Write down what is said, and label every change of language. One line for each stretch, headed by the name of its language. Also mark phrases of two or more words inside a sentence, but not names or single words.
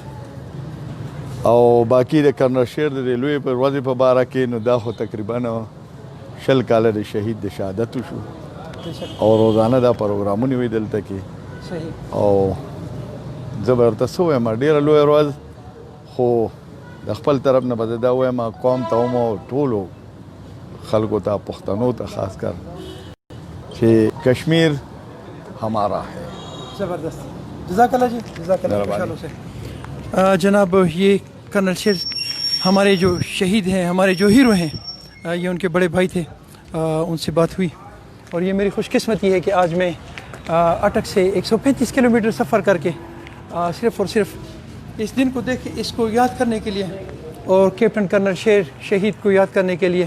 Pashto: او باقی د کرنل شیر د لوی په ورځې په باره کې نو دا خو تقریبا 60 کاله د شهید د شهادت شو او روزانه دا پروګرامونه وي دلته کې. صحیح. او زبردست وایم ډیره لوی ورځ، خو د خپل طرف نه به دا وایم قوم ته هم ټولو خلکو ته پښتنو ته
Urdu: خاص کر کہ کشمیر ہمارا ہے. زبردست.
Arabic: جزاک اللہ
Urdu: جی،
Arabic: جزاک اللہ.
Urdu: خوشحالوں سے جناب، یہ کرنل شیر ہمارے جو شہید ہیں، ہمارے جو ہیرو ہیں، یہ ان کے بڑے بھائی تھے. ان سے بات ہوئی اور یہ میری خوش قسمتی ہے کہ آج میں اٹک سے 135 کلومیٹر سفر کر کے صرف اور صرف اس دن کو دیکھ اس کو یاد کرنے کے لیے اور کیپٹن کرنل شیر شہید کو یاد کرنے کے لیے.